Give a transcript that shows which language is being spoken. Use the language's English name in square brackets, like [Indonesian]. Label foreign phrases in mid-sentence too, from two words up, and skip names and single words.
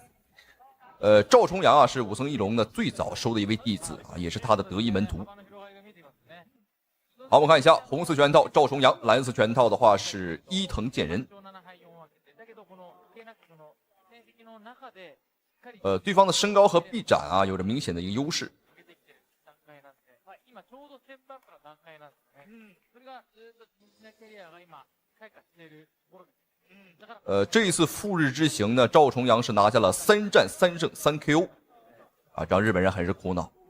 [Chinese] 趙重阳啊，是武僧一龙呢最早收的一位弟子啊，也是他的得意門徒。好，我们看一下红色拳套赵重阳，蓝色拳套的話是伊藤健人。對方的身高和臂展啊，有着明顯的一個優勢。這一次赴日之行呢，趙重陽是拿下了3戰3勝3 KO 啊，讓日本人很是苦惱。